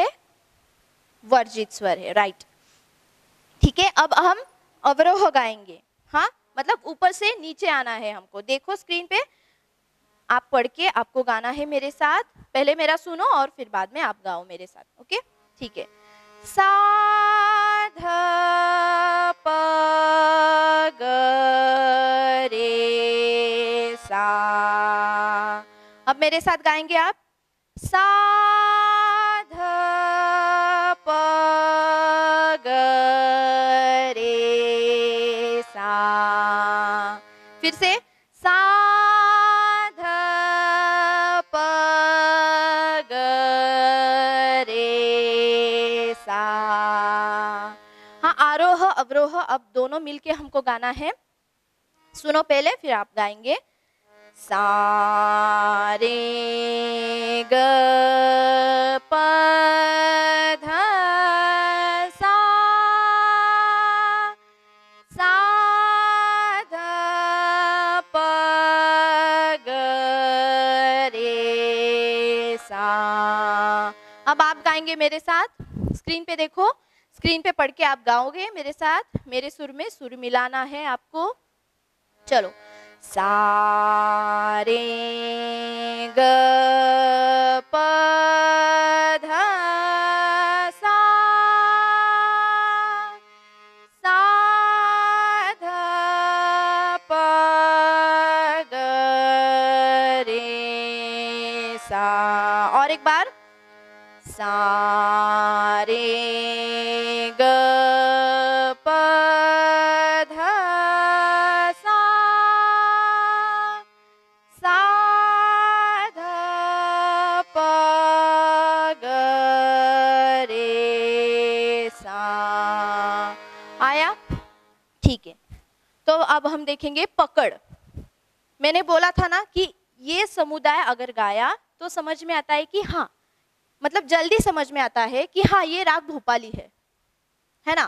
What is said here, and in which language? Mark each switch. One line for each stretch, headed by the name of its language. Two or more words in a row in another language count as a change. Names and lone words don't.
Hindi: वर्जित स्वर है। राइट, ठीक है। अब हम अवरोह गाएंगे। हाँ, मतलब ऊपर से नीचे आना है हमको। देखो स्क्रीन पे, आप पढ़ के आपको गाना है मेरे साथ। पहले मेरा सुनो और फिर बाद में आप गाओ मेरे साथ। ओके, ठीक है। सा ध प ग रे सा। अब मेरे साथ गाएंगे आप। सा ध प ग रे सा। फिर से सा ध प ग रे सा। हाँ, आरोह अवरोह अब दोनों मिलके हमको गाना है। सुनो पहले, फिर आप गाएंगे। सा रे ग प ध सा सा ध प ग रे सा। अब आप गाएंगे मेरे साथ, स्क्रीन पे देखो, स्क्रीन पे पढ़ के आप गाओगे मेरे साथ, मेरे सुर में सुर मिलाना है आपको। चलो, सा रे ग प ध सा सा ध प ग रे सा। और एक बार, सा रे ग प ध सा सा ध प ग रे सा। आया? ठीक है, तो अब हम देखेंगे पकड़। मैंने बोला था ना कि ये समुदाय अगर गाया तो समझ में आता है कि हाँ, मतलब जल्दी समझ में आता है कि हाँ ये राग भूपाली है ना।